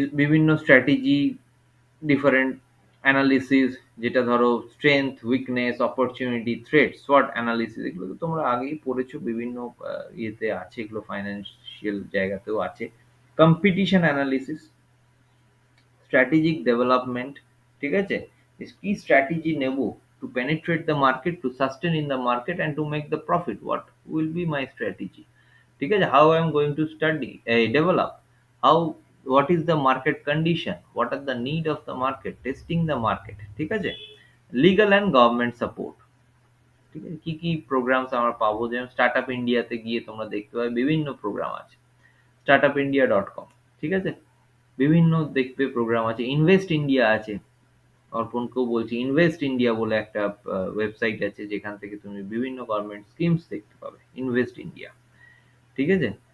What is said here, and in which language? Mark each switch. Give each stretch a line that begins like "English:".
Bangla: বিভিন্ন strategy, different analysis, যেটা ধরো strength, weakness, opportunity, threat, SWOT analysis, এগুলো তো তোমরা আগেই পড়েছো, বিভিন্ন ইয়েতে আছে, এগুলো ফাইন্যান্সিয়াল জায়গাতেও আছে। Competition analysis, strategic development. ঠিক আছে? কি স্ট্র্যাটেজি নেব
English: To penetrate the market, to sustain in the market and to make the profit, what will be my strategy.
Bangla: ঠিক আছে?
English: How I am going to study develop, how, what is the market condition, what are the need of the market, testing the market।
Bangla: ঠিক আছে?
English: Legal and government support.
Bangla: ঠিক আছে? কি কি programs আমরা পাবো, যেমন স্টার্ট আপ ইন্ডিয়াতে গিয়ে তোমরা দেখতে পাবে বিভিন্ন প্রোগ্রাম আছে, startupindia.com। ঠিক আছে? বিভিন্ন দেখবে প্রোগ্রাম আছে, ইনভেস্ট ইন্ডিয়া আছে, অর্পণকেও বলছি, ইনভেস্ট ইন্ডিয়া বলে একটা ওয়েবসাইট আছে যেখান থেকে তুমি বিভিন্ন গভর্নমেন্ট স্কিমস দেখতে পাবে, ইনভেস্ট ইন্ডিয়া। ঠিক আছে?